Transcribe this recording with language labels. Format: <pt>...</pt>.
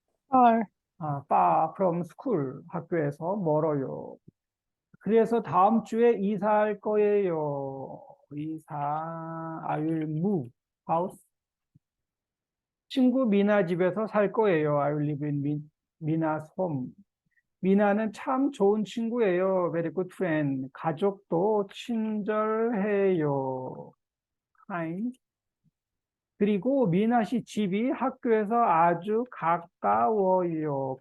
<en>far. far from school.</en> <ko>학교에서 멀어요. 그래서 다음 주에 이사할 거예요.</ko> <en>I will move house.</en> <ko>친구 미나 집에서 살 거예요.</ko> <en>I will live in Mina's home.</en> <ko>미나는 참 좋은 친구예요.</ko> <en>Very good friend.</en> <ko>가족도 친절해요.</ko> <en>kind.</en> <ko>그리고 미나 씨 집이 학교에서 아주 가까워요.</ko>